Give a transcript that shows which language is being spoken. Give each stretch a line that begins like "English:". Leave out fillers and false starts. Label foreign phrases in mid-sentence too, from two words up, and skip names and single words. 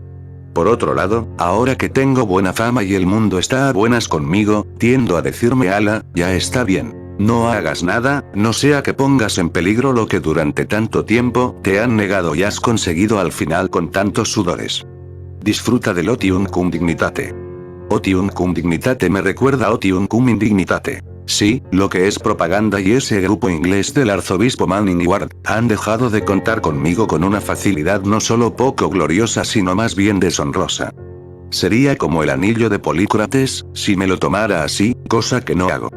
Spanish: Por otro lado, ahora que tengo buena fama y el mundo está a buenas conmigo, tiendo a decirme ala, ya está bien. No hagas nada, no sea que pongas en peligro lo que durante tanto tiempo te han negado y has conseguido al final con tantos sudores. Disfruta del
Latin: otium cum dignitate. Otium cum dignitate
Spanish: me recuerda a
Latin: otium cum indignitate.
Spanish: Sí, lo que es propaganda y ese grupo inglés del arzobispo Manning y Ward, han dejado de contar conmigo con una facilidad no solo poco gloriosa sino más bien deshonrosa. Sería como el anillo de Polícrates, si me lo tomara así, cosa que no hago.